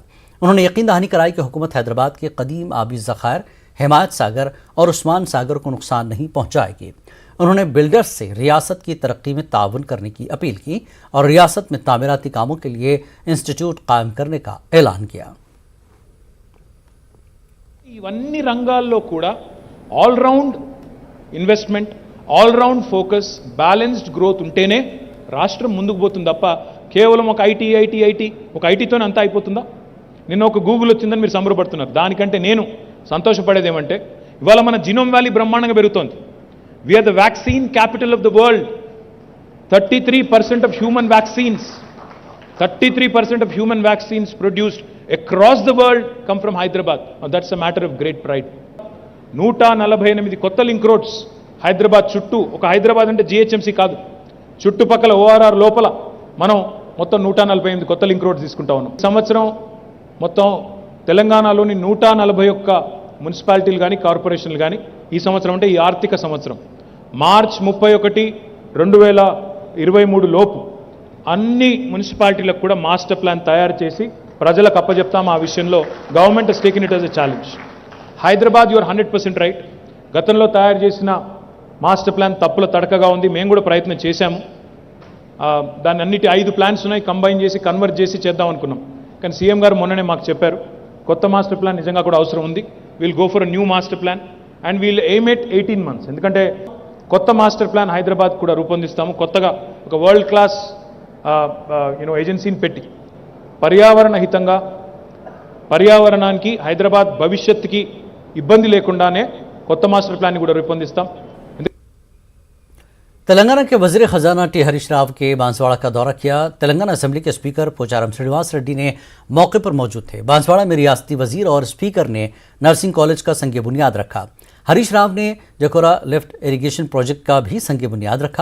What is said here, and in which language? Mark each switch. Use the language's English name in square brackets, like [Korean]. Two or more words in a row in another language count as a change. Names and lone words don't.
[Urdu] انہوں نے یقین دہانی کرائی کہ حکومت حیدرآباد کے قدیم آبی ذخائر، حمایت ساگر اور عثمان ساگر کو نقصان نہیں پہنچائے گی. انہوں نے بلڈرز سے ریاست کی ترقی میں تعاون کرنے کی اپیل کی اور ریاست میں تعمیراتی کاموں کے لیے انسٹیٹیوٹ قائم کرنے کا اعلان کیا. [Telugu] ఇవన్నీ రంగాల్లో కూడా [English] all round investment, all round focus, balanced growth [Telugu] ఉంటేనే రాష్ట్రం ముందుకు పోతుంది తప్ప కేవలం ఒక ఐటీ ఒక ఐటీతోనే అంతా అయిపోతుందా? నిన్న ఒక గూగుల్ వచ్చిందని మీరు సంబరపడుతున్నారు. దానికంటే నేను సంతోషపడేది ఏమంటే ఇవాళ మన జినోమ్ వ్యాలీ బ్రహ్మాండంగా పెరుగుతోంది. [English] We're the vaccine capital of the world. 33% of human vaccines, 33% of human vaccines produced across the world come from Hyderabad. Now that's a matter of great pride. [Telugu] 148 కొత్త [English] link roads [Telugu] హైదరాబాద్ చుట్టూ. ఒక హైదరాబాద్ అంటే GHMC కాదు, చుట్టుపక్కల ORR లోపల మనం మొత్తం 148 కొత్త [English] link roads [Telugu] తీసుకుంటా ఉన్నాం. సంవత్సరం మొత్తం తెలంగాణలోని 141 మున్సిపాలిటీలు కానీ కార్పొరేషన్లు కానీ ఈ సంవత్సరం అంటే ఈ ఆర్థిక సంవత్సరం మార్చ్ 31, 2023 లోపు అన్ని మున్సిపాలిటీలకు కూడా [English] master plan [Telugu] తయారు చేసి ప్రజలకు అప్పచెప్తాం. ఆ విషయంలో [English] government has taken it as a challenge. Hyderabad you're 100% right. [Telugu] గతంలో తయారు చేసిన మాస్టర్ ప్లాన్ తప్పుల తడకగా ఉంది. మేము కూడా ప్రయత్నం చేశాము. దాన్ని అన్నిటి 5 [English] plans [Telugu] ఉన్నాయి, కంబైన్ చేసి కన్వర్ట్ చేసి చేద్దాం అనుకున్నాం. కానీ సీఎం గారు మొన్ననే మాకు చెప్పారు కొత్త [English] master plan [Telugu] నిజంగా కూడా అవసరం ఉంది. [English] will go for a new master plan and we'll aim at 18 months. [Telugu] ఎందుకంటే కొత్త [English] master plan [Telugu] హైదరాబాద్ కూడా రూపొందిస్తాము. కొత్తగా ఒక [English] world class agency [Telugu] పెట్టి పర్యావరణ హితంగా, పర్యావరణానికి, హైదరాబాద్ భవిష్యత్తుకి ఇబ్బంది లేకుండానే కొత్త [English] master plan [Telugu] కూడా రూపొందిస్తాం. [Urdu] تلنگانہ کے وزیر خزانہ ٹی ہریش راؤ کے بانسواڑہ کا دورہ کیا. تلنگانہ اسمبلی کے اسپیکر پوچارم سرینواس ریڈی نے موقع پر موجود تھے. بانسواڑہ میں ریاستی وزیر اور اسپیکر نے [English] nursing college [Urdu] کا سنگ بنیاد رکھا. ہریش راؤ نے جکورا لفٹ اریگیشن پروجیکٹ کا بھی سنگ بنیاد رکھا.